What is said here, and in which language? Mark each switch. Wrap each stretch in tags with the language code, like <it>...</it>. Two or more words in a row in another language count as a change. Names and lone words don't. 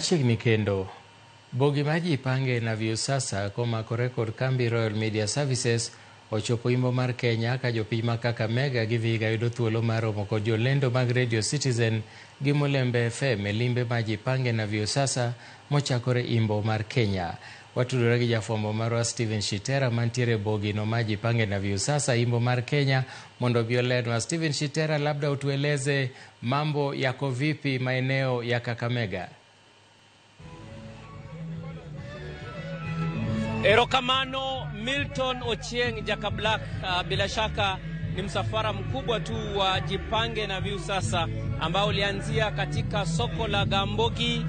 <luo>Machiegni kendo bogi maji pange na Viusasa komakore kod kambi Royal Media Services ochopo Imbo mar Kenya ka jopiny ma Kakamega gi Vihiga yudo thuolo mar romo kod jolendo mag Radio Citizen gi Mulembe FM e limbe maji pange na Viusasa mochakore Imbo mar Kenya. Watudore gi jafwambo marwa Steven Shitera mantiere bogi no maji pange na Viusasa Imbo mar Kenya mondo biolenwa.</luo> <sw>Steven Shitera, labda utueleze mambo yako vipi maeneo ya Kakamega?</sw> <luo>Erokamano Milton Ochieng Jaka Black.</luo> <sw>Bila shaka ni msafara mkubwa tu wa Jipange na Viusasa ambao ulianzia katika soko la Gambogi.</sw>